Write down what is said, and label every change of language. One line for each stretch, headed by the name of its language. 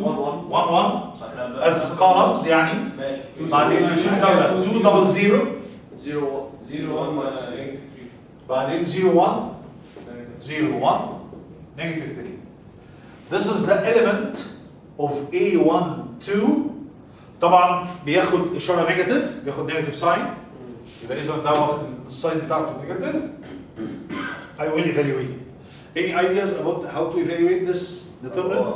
Arabic: 1 1
English: as columns
Arabic: يعني بعدين نشيل 2 double 0 0 1
English: بعدين 0 1 0 1 negative 3. This is the element of A1 2
Arabic: طبعا بياخد اشاره نيجاتيف بياخد نيجاتيف ساين يبقى اذا ده واخد الساين بتاعته نيجاتيف.
English: I will evaluate. Any ideas about how to evaluate this determinant?